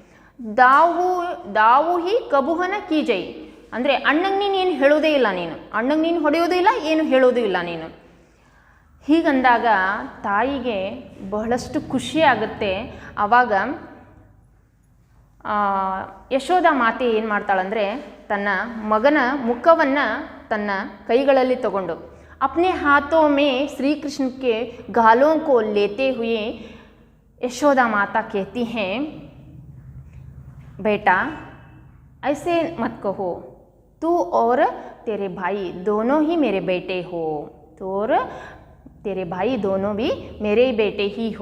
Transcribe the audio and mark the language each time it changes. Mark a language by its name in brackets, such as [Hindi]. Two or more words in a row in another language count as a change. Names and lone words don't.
[Braj] दावु हि कबुहन कीजै [Kannada] ಅಂದರೆ ಅಣ್ಣಂಗೆ ನೀನು ಏನು ಹೇಳೋದೇ ಇಲ್ಲ, ನೀನು ಅಣ್ಣಂಗೆ ನೀನು ಹೊಡೆಯೋದು ಇಲ್ಲ, ಏನು ಹೇಳೋದು ಇಲ್ಲ ನೀನು। ಹೀಗಂದಾಗ ತಾಯಿಗೆ ಬಹಳಷ್ಟು ಖುಷಿ ಆಗುತ್ತೆ। ಆವಾಗ ಯಶೋಧ ಮಾತೆ ಏನು ಮಾಡ್ತಾಳಂದರೆ ತನ್ನ ಮಗನ ಮುಖವನ್ನು ತನ್ನ ಕೈಗಳಲ್ಲಿ ತಗೊಂಡು [Hindi] अपने हाथों में श्री कृष्ण के गालों को लेते हुए यशोदा माता कहती हैं, बेटा ऐसे मत कहो, तू और तेरे भाई दोनों ही मेरे बेटे हो, तो और तेरे भाई दोनों भी मेरे बेटे ही हो।